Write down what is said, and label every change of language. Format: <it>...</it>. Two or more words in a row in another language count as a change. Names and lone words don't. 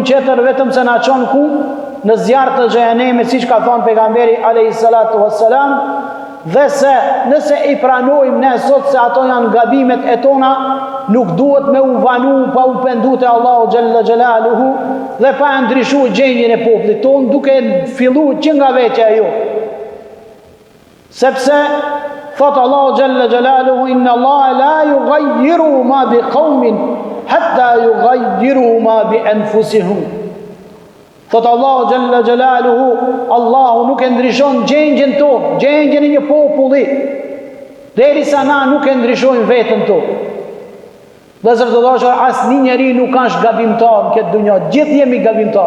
<sq>tjetër vetëm se na çon ku në zjarr të xhenemit, siç ka thënë pejgamberi</sq> <ar>عليه الصلاة والسلام,</ar> <sq>dhe se nëse i pranojmë ne sot se ato janë gabimet e tona, nuk duhet me u vanu pa u pendu te Allahu</sq> <ar>جل جلاله</ar> <sq>dhe pa ndryshuar gjendjen e popullit ton, duke filluar që nga vetja ajo. Sepse thot Allahu</sq> <ar>جل جلاله إن الله لا يغير ما بقوم حتى يغيروا ما بأنفسهم.</ar> <sq>Thot Allahu</sq> <ar>جل جلاله,</ar> <sq>Allahu nuk e ndryshon gjendjen tonë, gjendjen e një populli, derisa na nuk e ndryshojmë veten tonë. Vëllezër të dashur, asnjë njeri nuk është gabimtar në këtë dunjë, gjithë jemi gabimtar.</sq>